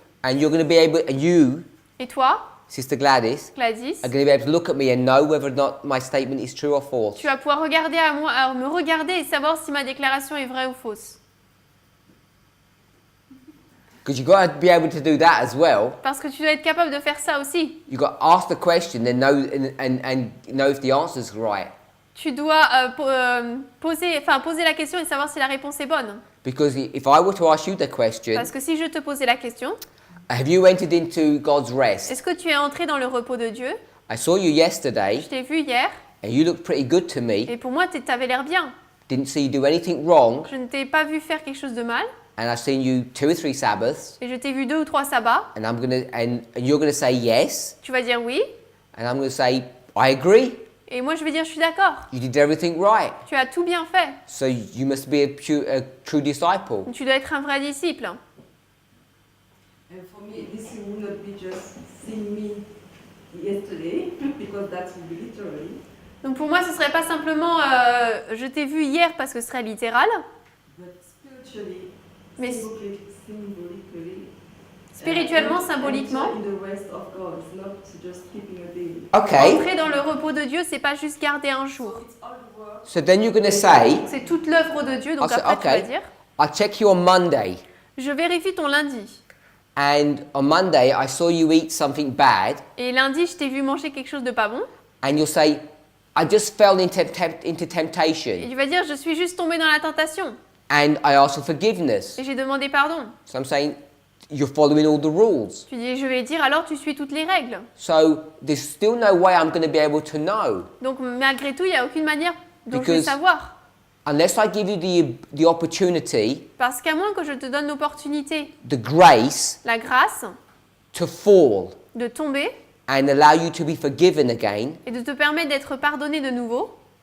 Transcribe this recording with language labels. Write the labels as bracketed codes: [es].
[en] and you're going to be able, and you, [fr] Et toi, [en] Sister Gladys, Gladys, are going to be able to look at me and know whether or not my statement is true or false. [fr] tu vas pouvoir regarder à moi, me regarder et savoir si ma déclaration est vraie ou fausse. [en] Because you've got to be able to do that as well. [fr] Parce que tu dois être capable de faire ça aussi. [en] You've got to ask the question and know if the answer's right. [fr] Tu dois poser la question et savoir si la réponse est bonne. [en] Because if I were to ask you the question, [fr] Parce que si je te posais la question, [en] have you entered into God's rest? [fr] est-ce que tu es entré dans le repos de Dieu? [en] I saw you yesterday, [fr] Je t'ai vu hier [en] and you looked pretty good to me. [fr] et pour moi, tu avais l'air bien. [en] Didn't see you do anything wrong, [fr] Je ne t'ai pas vu faire quelque chose de mal [en] and I've seen you 2 or 3 Sabbaths, [fr] et je t'ai vu 2 ou 3 sabbats. [en] and you're gonna say yes, [fr] Tu vas dire oui [en] and I'm gonna say I agree. [fr] et moi je vais dire je suis d'accord. [en] You did everything right, [fr] Tu as tout bien fait. [en] so you must be a true disciple. [fr] Tu dois être un vrai disciple. [en] And for me, this will not be just seeing me yesterday, because that will be literally. [fr] Donc pour moi, ce serait pas simplement je t'ai vu hier parce que ce serait littéral, [en] But spiritually, [fr] mais [en] symbolically, [fr] spirituellement, symboliquement. [en] in the rest of God, it's not just keeping a day. Okay, [fr] Entrer dans le repos de Dieu, c'est pas juste garder un jour. [en] It's all the work. so then you're gonna say, [fr] C'est toute l'œuvre de Dieu. Donc Ah, c'est- après, tu vas ok. dire [en] I check you on Monday, [fr] je vérifie ton lundi. [en] and on Monday I saw you eat something bad, [fr] Et lundi, je t'ai vu manger quelque chose de pas bon. [en] and you'll say, I just fell into [fr] Et [en] temptation, [fr] tu vas dire je suis juste tombé dans la tentation. [en] and I asked for forgiveness. [fr] Et j'ai demandé pardon. [en] So I'm saying, you're following all the rules. [fr] Tu dis je vais dire alors tu suis toutes les règles. [en] So there's still no way I'm going to be able to know [fr] Donc malgré tout, il n'y a aucune manière dont je vais [en] Because- [fr] savoir. [en] unless I give you the opportunity, [fr] Parce qu'à moins que je te donne l'opportunité, [en] the grace [fr] la grâce, [en] to fall [fr] de tomber [en] and allow you to be forgiven again, [fr] et de te permettre d'être pardonné de nouveau,